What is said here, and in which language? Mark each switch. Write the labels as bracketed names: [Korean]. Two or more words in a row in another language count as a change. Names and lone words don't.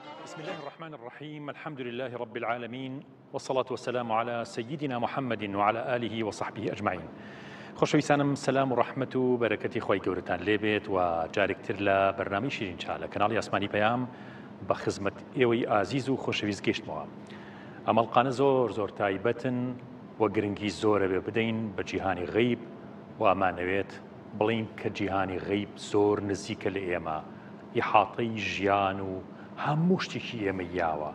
[Arabic] بسم الله الرحمن الرحيم. الحمد لله رب العالمين، والصلاة والسلام على سيدنا محمد وعلى آله وصحبه أجمعين. [Central Kurdish] خۆشەویستانم سلام و ڕەحمەت و بەرەکەتی خۆی گەورەتان لێبێت و جارێکتر لە بەرنامەی شیرین چا لە کەناڵی ئاسمانی پەیام بە خزمەت ئێوەی ئازیز و خۆشەویست گەیشتمەوە. ئەمەڵقانە زۆر تایبەتن و گرنگی زۆرە بێ بدەین بە جیهانی غەیب و ئەمانەوێت بڵین کە جیهانی غەیب زۆر نزیکە لە ئێمە، ئیحاطەی ژیان و هەموو شتێکی ئێمە یاوە.